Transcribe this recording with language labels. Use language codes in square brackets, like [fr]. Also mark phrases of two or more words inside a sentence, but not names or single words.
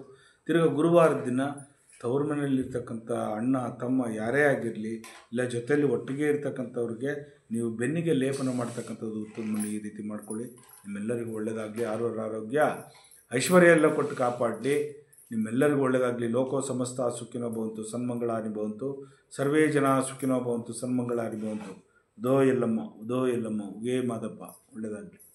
[kn] ತಿರ್ಗಿ ಗುರುವಾರದ ದಿನ ತವ್ರ ಮನೆಯಲ್ಲಿರ್ತಕ್ಕಂಥ ಅಣ್ಣ ತಮ್ಮ ಯಾರೇ ಆಗಿರಲಿ, ಇಲ್ಲ ಜೊತೆಯಲ್ಲಿ ಒಟ್ಟಿಗೆ ಇರ್ತಕ್ಕಂಥವ್ರಿಗೆ ನೀವು ಬೆನ್ನಿಗೆ ಲೇಪನ ಮಾಡ್ತಕ್ಕಂಥದ್ದು ಉತ್ತಮ ಈ ರೀತಿ ಮಾಡ್ಕೊಳ್ಳಿ. ನಿಮ್ಮೆಲ್ಲರಿಗೂ ಒಳ್ಳೆಯದಾಗಲಿ. ಆರೋಗ್ಯ ಐಶ್ವರ್ಯ ಎಲ್ಲ ಕೊಟ್ಟು ಕಾಪಾಡಲಿ. ನಿಮ್ಮೆಲ್ಲರಿಗೂ ಒಳ್ಳೆಯದಾಗಲಿ. [sa] ಲೋಕೋ ಸಮಸ್ತ ಸುಖಿನೋ ಭವಂತು, ಸನ್ಮಂಗಳಾನಿ ಭವಂತು. ಸರ್ವೇ ಜನ ಸುಖಿನೋ ಭವಂತು, ಸನ್ಮಂಗಳಾನಿ ಭವಂತು. [kn] ಉದೋ ಎಲ್ಲಮ್ಮ ಉಗೇ ಮಾದಪ್ಪ. ಒಳ್ಳೆಯದಾಗಲಿ.